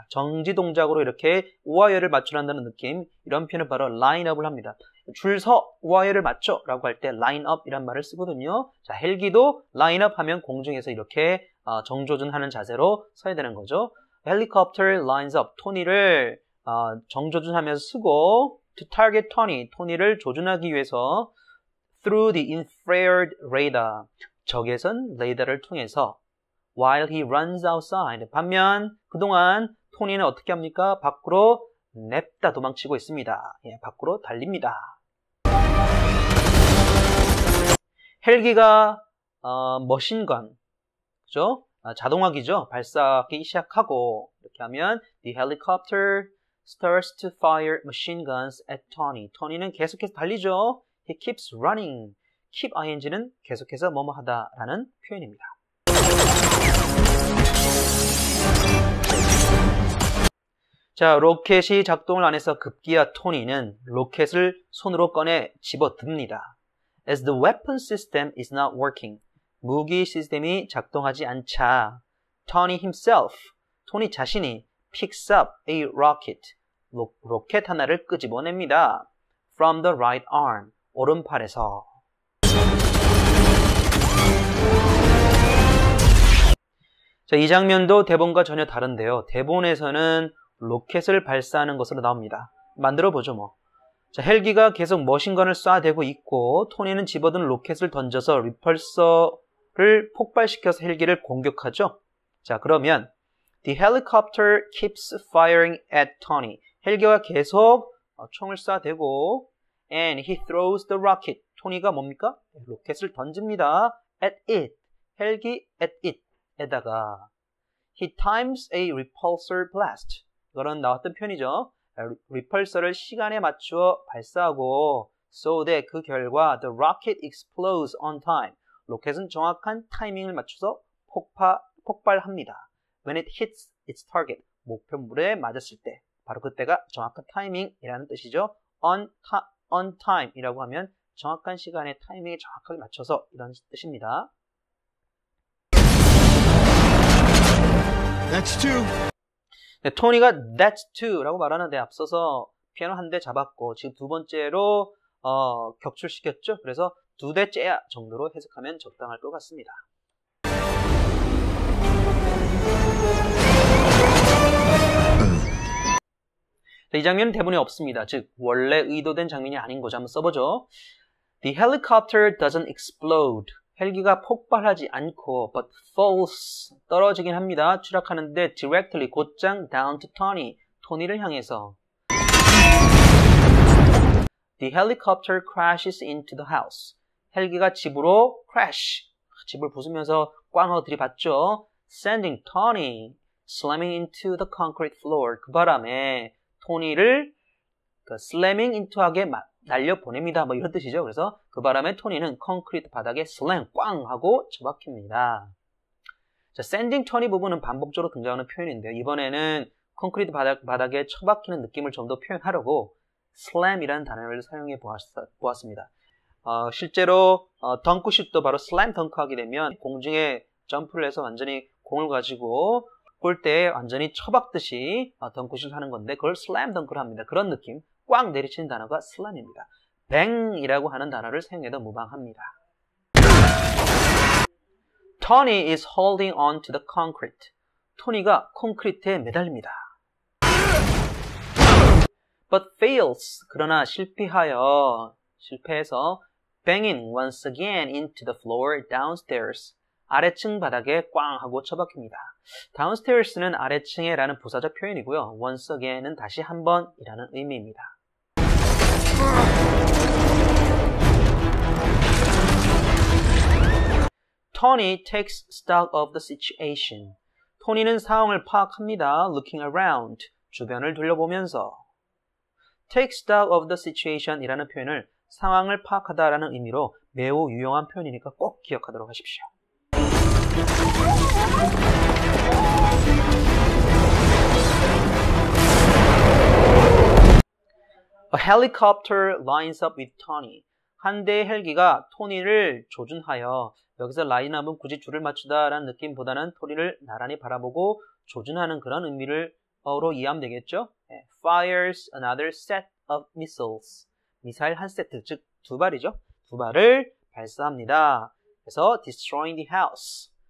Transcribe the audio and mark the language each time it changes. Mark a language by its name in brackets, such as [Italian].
[Korean] 정지 동작으로 이렇게 우아열을 맞추란다는 느낌. 이런 표현을 바로 라인업을 합니다. 줄 서 우아열을 맞춰 라고 할 때 라인업 이란 말을 쓰거든요. 자, 헬기도 라인업 하면 공중에서 이렇게 정조준하는 자세로 서야 되는 거죠. [English] Helicopter lines up. [Korean] 토니를 정조준하면서 쓰고 [English] to target Tony. [Korean] 토니를 조준하기 위해서 [English] through the infrared radar. [Korean] 적외선 레이더를 통해서 [English] while he runs outside. [Korean] 반면 그동안 토니는 어떻게 합니까? 밖으로 냅다 도망치고 있습니다. 예, 밖으로 달립니다. 헬기가 머신건, 그죠? 자동화기죠. 발사하기 시작하고 이렇게 하면 [English] the helicopter starts to fire machine guns at Tony. [Korean] 토니는 계속해서 달리죠. [English] He keeps running. [Korean] keep ing는 계속해서 뭐뭐하다라는 표현입니다. 자, 로켓이 작동을 안 해서 급기야 토니는 로켓을 손으로 꺼내 집어듭니다. [English] As the weapon system is not working. [Korean] 무기 시스템이 작동하지 않자 [English] Tony himself, [Korean] 토니 자신이 [English] picks up a rocket. [Korean] 로켓 하나를 끄집어냅니다. [English] From the right arm. [Korean] 오른팔에서. 자, 이 장면도 대본과 전혀 다른데요. 대본에서는 로켓을 발사하는 것으로 나옵니다. 만들어 보죠, 뭐. 자, 헬기가 계속 머신건을 쏴대고 있고 토니는 집어든 로켓을 던져서 리펄서를 폭발시켜서 헬기를 공격하죠. 자, 그러면 [English] the helicopter keeps firing at Tony. [Korean] 헬기가 계속 총을 쏴대고 [English] And he throws the rocket. [Korean] 토니가 뭡니까? 로켓을 던집니다. [English] At it. [Korean] 헬기 [English] at it. [Korean] 에다가 [English] He times a repulsor blast. [Korean] 이거는 나왔던 표현이죠. repulsor를 시간에 맞추어 발사하고 [English] so that [Korean] 그 결과 [English] the rocket explodes on time. [Korean] 로켓은 정확한 타이밍을 맞춰서 폭발합니다. [English] When it hits its target. [Korean] 목표물에 맞았을 때. 바로 그때가 정확한 타이밍이라는 뜻이죠. [English] on time [Korean] 이라고 하면 정확한 시간에 타이밍에 정확하게 맞춰서 이런 뜻입니다. [English] That's two. [Korean] 네, 토니가 [English] that's two [Korean] 라고 말하는데 앞서서 피아노 한 대 잡았고 지금 두 번째로 격출시켰죠. 그래서 두 대째야 정도로 해석하면 적당할 것 같습니다. 이 장면은 대본에 없습니다. 즉 원래 의도된 장면이 아닌 거죠. 한번 써보죠. [English] The helicopter doesn't explode. [Korean] 헬기가 폭발하지 않고 [English] but falls. [Korean] 떨어지긴 합니다. 추락하는데 [English] directly [Korean] 곧장 [English] down to Tony. [Korean] 토니를 향해서. [English] The helicopter crashes into the house. [Korean] 헬기가 집으로 crash. 집을 부수면서 꽝 하고 들이받죠. [English] Sending Tony slamming into the concrete floor. [Korean] 그 바람에 토니를 [English] slamming into [Korean] 하게 날려보냅니다. 뭐 이런 뜻이죠. 그래서 그 바람에 토니는 콘크리트 바닥에 slam 꽝 하고 처박힙니다. 자, [English] sending Tony [Korean] 부분은 반복적으로 등장하는 표현인데요. 이번에는 콘크리트 바닥에 처박히는 느낌을 좀 더 표현하려고 slam이라는 단어를 사용해 보았습니다. 실제로 덩크슛도 바로 slam 덩크하게 되면 공중에 점프를 해서 완전히 공을 가지고 골대에 완전히 처박듯이 덩크슛을 하는 건데 그걸 슬램 덩크를 합니다. 그런 느낌, 꽉 내리치는 단어가 슬램입니다. 뱅이라고 하는 단어를 사용해도 무방합니다. [English] Tony is holding on to the concrete. [Korean] 토니가 콘크리트에 매달립니다. [English] But fails. [Korean] 그러나 실패해서 [English] banging once again into the floor downstairs. [Korean] 아래층 바닥에 꽝 하고 처박힙니다. downstairs는 아래층에 라는 부사적 표현이고요. [English] once again [Korean] 은 다시 한 번이라는 의미입니다. [English] Tony takes stock of the situation. [Korean] 토니는 상황을 파악합니다. [English] looking around. [Korean] 주변을 둘러보면서. [English] take stock of the situation [Korean] 이라는 표현을 상황을 파악하다라는 의미로 매우 유용한 표현이니까 꼭 기억하도록 하십시오. [English] A helicopter lines up with Tony. [Korean] 한 대의 헬기가 토니를 조준하여 여기서 라인업은 굳이 줄을 맞추다라는 느낌보다는 토니를 나란히 바라보고 조준하는 그런 의미로 이해하면 되겠죠. [English] Fires another set of missiles. [Korean] 미사일 한 세트, 즉 두 발이죠. 두 발을 발사합니다. 그래서 [English] destroying the house.